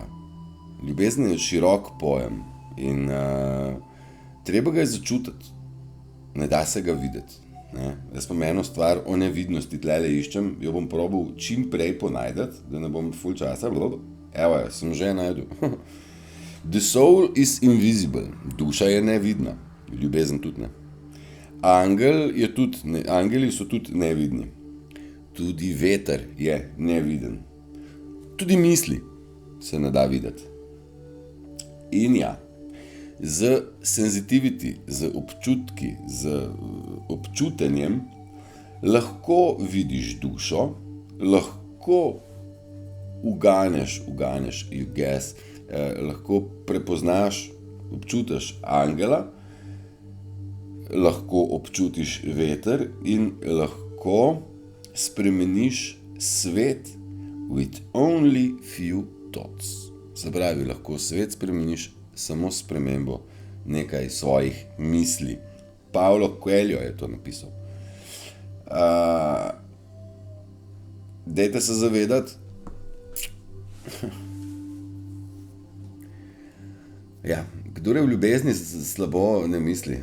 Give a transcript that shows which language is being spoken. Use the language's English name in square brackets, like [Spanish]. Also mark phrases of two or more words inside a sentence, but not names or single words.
[Slovenian] Ljubezen je širok pojem in treba ga je začutiti. Ne da se ga videti. Ne? Jaz pa eno stvar o nevidnosti tlele iščem, jo bom probal čim prej ponajdeti, da ne bom ful časa. Evo, sem že najdel. [English] The soul is invisible. [Slovenian] Duša je nevidna. Ljubezen tudi ne. Angeli so tudi nevidni. Tudi veter je neviden. Tudi misli se ne da videti. In ja, z senzitivity, z občutki, z občutenjem lahko vidiš dušo, lahko uganeš, [English] you guess, [Slovenian] lahko prepoznaš, občutiš angela, lahko občutiš veter in lahko spremeniš svet [English] with only few thoughts. [Slovenian] Se pravi, lahko svet spremeniš samo s spremembo nekaj svojih misli. Paulo Coelho je to napisal. Dajte se zavedati, ja, kdor je v ljubezni slabo, ne misli.